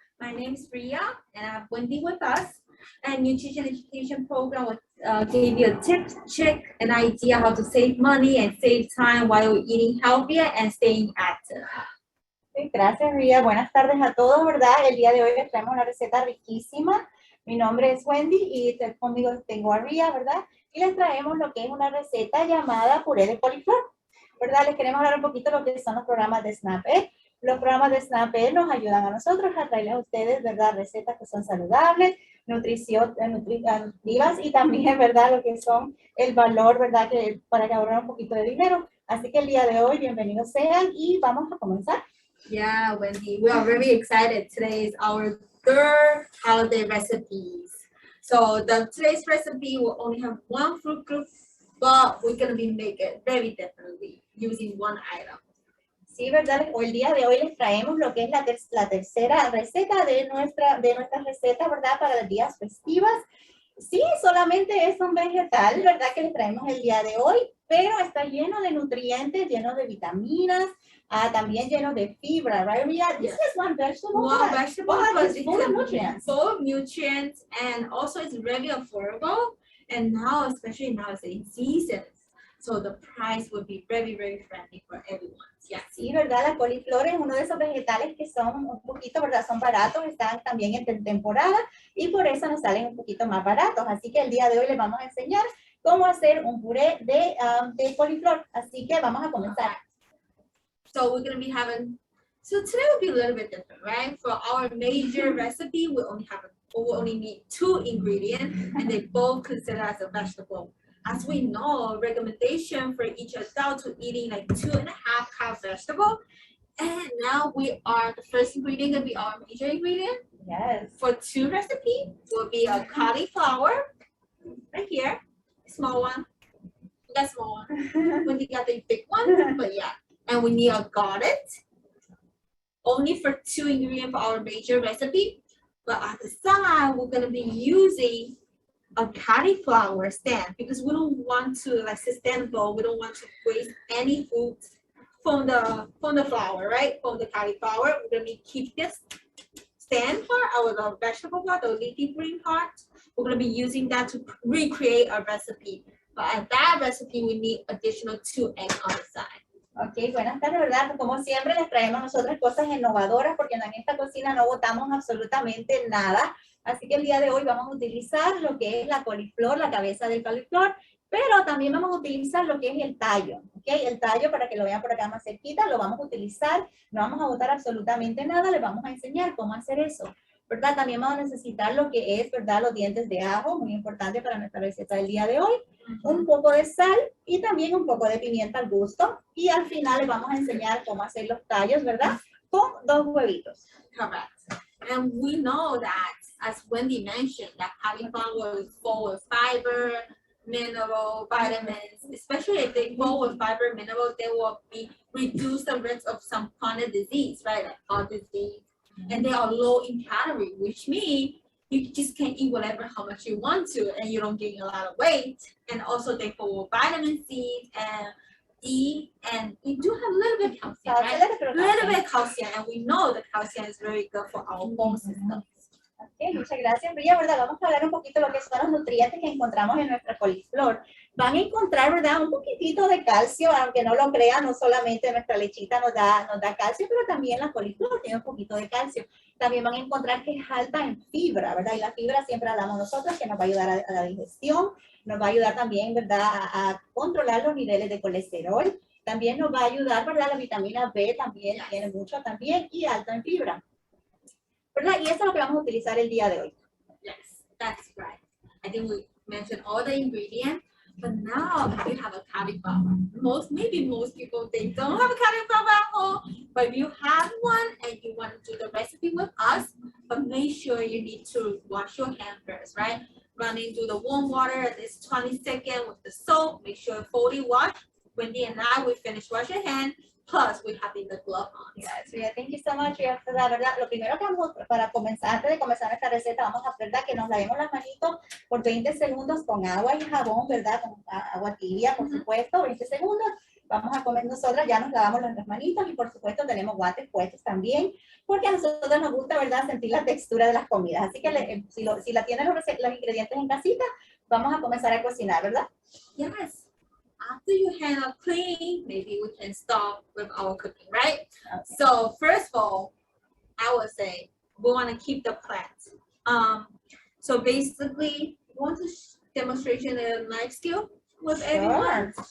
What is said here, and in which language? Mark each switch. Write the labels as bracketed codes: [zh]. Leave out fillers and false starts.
[en] My name is Ria, and I have Wendy with us. And Nutrition Education Program will give you a tip, trick, an idea how to save money and save time while eating healthier and staying active. [es] Gracias, Ria. Buenas tardes a todos, ¿verdad? El día de hoy les traemos una receta riquísima. Mi nombre es Wendy y conmigo tengo a Ria, ¿verdad? Y les traemos lo que es una receta llamada puré de coliflor, ¿verdad? Les queremos hablar un poquito de lo que son los programas de SNAP-Ed. Los programas de SNAP-Ed nos ayudan a nosotros a traerles a ustedes, ¿verdad? Recetas que son saludables, nutritivas y también, ¿verdad? Lo que son el valor, ¿verdad? Que para que ahorren un poquito de dinero. Así que el día de hoy, bienvenidos sean y vamos a comenzar. [en] Yeah, Wendy, we are very excited. Today is our third holiday recipes. So today's recipe will only have one fruit group, but we're going to be making it very differently using one item. [es] Sí, ¿verdad? Hoy el día de hoy les traemos lo que es la tercera receta de nuestra receta, ¿verdad? Para los días festivas. Sí, solamente es un vegetal, ¿verdad? Que les traemos el día de hoy, pero está lleno de nutrientes, lleno de vitaminas, también lleno de fibra, right? [en] This is one vegetable. One vegetable, but it's full of nutrients. Full of nutrients, and also it's very affordable. And now, especially now, it's in seasons, so the price would be very, very friendly for everyone. Yeah. [es] Sí, ¿verdad? La coliflor es uno de esos vegetales que son un poquito, ¿verdad? Son baratos, están también en temporada y por eso nos salen un poquito más baratos. Así que el día de hoy les vamos a enseñar cómo hacer un puré de coliflor. Así que vamos a comenzar. [en] So we're going to be having, so today will be a little bit different, right? For our major recipe, we only need 2 ingredients, and they both consider as a vegetable. As we know, recommendation for each adult to eating like 2.5 cups vegetable. And now the first ingredient going to be our major ingredient. Yes. For 2 recipes will be a cauliflower, right here, small one. That small one. When you got the big one, but yeah. And we need a garlic. Only for 2 ingredients for our major recipe. But at the side, we're going to be using a cauliflower stand because we don't want to, like sustainable, we don't want to waste any food from the flour, right? From the cauliflower. We're going to keep this stand part, the vegetable part, the leafy green part. We're going to be using that to recreate a recipe. But at that recipe, we need additional 2 eggs on the side. [es] Ok, buenas tardes, ¿verdad? Como siempre les traemos nosotros cosas innovadoras porque en esta cocina no botamos absolutamente nada. Así que el día de hoy vamos a utilizar lo que es la coliflor, la cabeza del coliflor, pero también vamos a utilizar lo que es el tallo, ¿ok? El tallo, para que lo vean por acá más cerquita, lo vamos a utilizar, no vamos a botar absolutamente nada, les vamos a enseñar cómo hacer eso, ¿verdad? También vamos a necesitar lo que es, ¿verdad? Los dientes de ajo, muy importante para nuestra receta del día de hoy, un poco de sal y también un poco de pimienta al gusto, y al final les vamos a enseñar cómo hacer los tallos, ¿verdad? Con 2 huevitos. [en] Correct. And we know that, as Wendy mentioned, that cauliflower is full with fiber, mineral, vitamins, especially if they full with fiber, mineral, they will reduce the risk of some chronic disease, right? Like heart disease. And they are low in calorie, which means you just can eat whatever, how much you want to, and you don't gain a lot of weight. And also they full with vitamin C and E, and we do have a little bit of calcium, right? A little bit of calcium, and we know that calcium is very good for our bone system. [es] Ok, muchas gracias, Ria, ¿verdad? Vamos a hablar un poquito de lo que son los nutrientes que encontramos en nuestra coliflor. Van a encontrar, ¿verdad? Un poquitito de calcio, aunque no lo crean, no solamente nuestra lechita nos da calcio, pero también la coliflor tiene un poquito de calcio. También van a encontrar que es alta en fibra, ¿verdad? Y la fibra siempre hablamos nosotros que nos va a ayudar a la digestión, nos va a ayudar también, ¿verdad? A controlar los niveles de colesterol. También nos va a ayudar, ¿verdad? La vitamina B también tiene mucho también y alta en fibra. ¿Verdad? Y eso es lo que vamos a utilizar el día de hoy. [en] Yes, that's right. I think we mentioned all the ingredients, but now if you have a cauliflower, maybe most people, they don't have a cauliflower at home, but if you have one and you want to do the recipe with us, but make sure you need to wash your hands first, right? Run into the warm water at least 20 seconds with the soap, make sure fully washed. Wendy and I, we finish washing hands. Plus, we have the glove on. Yes, Ria, thank you so much, [es] Ria, la verdad, lo primero que vamos para comenzar, antes de comenzar esta receta, vamos a ¿verdad? Que nos lavemos las manitos por 20 segundos con agua y jabón, ¿verdad? Con agua tibia, por supuesto, 20 segundos. Vamos a comer nosotras, ya nos lavamos las manitas y por supuesto tenemos guantes puestos también, porque a nosotros nos gusta, ¿verdad?, sentir la textura de las comidas. Así que si la tienen los ingredientes en casita, vamos a comenzar a cocinar, ¿verdad? [en] Yes. After you hand out clean, maybe we can start with our cooking, right? Okay. So first of all, I would say we want to keep the plant. So basically, you want to demonstration a knife skill with everyone.